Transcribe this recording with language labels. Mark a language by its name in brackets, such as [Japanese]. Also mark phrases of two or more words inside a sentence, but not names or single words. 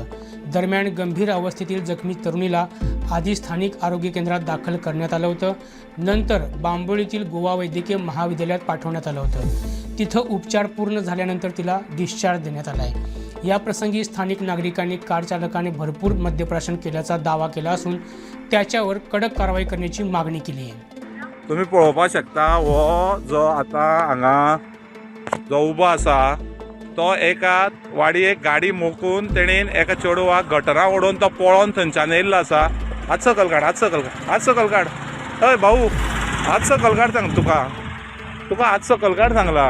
[Marathi] दरम्यान गंभीर अवस्थेतील जखमी तरुणीला आधी स्थानिक आरोग्य केंद्रात दाखल करण्यात आलं होतं, नंतर बांबोळीतील गोवा वैद्यकीय महाविद्यालयात पाठवण्यात आलं होतं। तिथं उपचार पूर्ण झाल्यानंतर तिला डिस्चार्ज देण्यात आला आहे। या प्रसंगी स्थानिक नागरिकांनी कार चालकाने भरपूर मद्यप्राशन केल्याचा दावा केला असून त्याच्यावर कडक कारवाई करण्याची मागणी केली आहे। [Konkani] तुम्ही पळोवपाक शकता हो जो आता हांगा जो उबो आसा तो एका वाडयेक गाडी मोकून तेणेन एका चेडवाक गटरा ओडून तो पळोवन थंयच्यान येयल्लो आसा। हात सकल काड, हात सकल काड, हात सकल काड। हय भाऊ, हात सकल काड सांग, तुका हात सकल काड सांगला।